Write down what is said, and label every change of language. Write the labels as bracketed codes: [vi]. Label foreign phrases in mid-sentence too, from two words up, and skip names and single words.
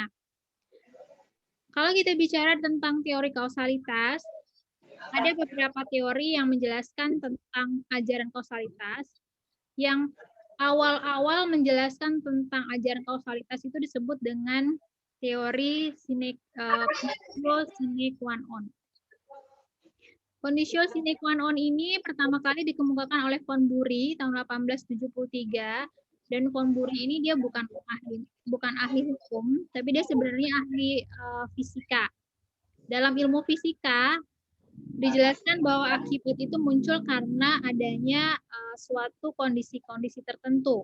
[id] Kalau kita bicara tentang teori kausalitas, ada beberapa teori yang menjelaskan tentang ajaran kausalitas. Yang awal-awal menjelaskan tentang ajaran kausalitas itu disebut dengan teori [la] conditio sine qua non. Conditio sine qua non [id] ini pertama kali dikemukakan oleh Von Bury tahun 1873. Dan Von Bury ini dia bukan ahli hukum, tapi dia sebenarnya ahli fisika. Dalam ilmu fisika dijelaskan bahwa akibat itu muncul karena adanya suatu kondisi-kondisi tertentu.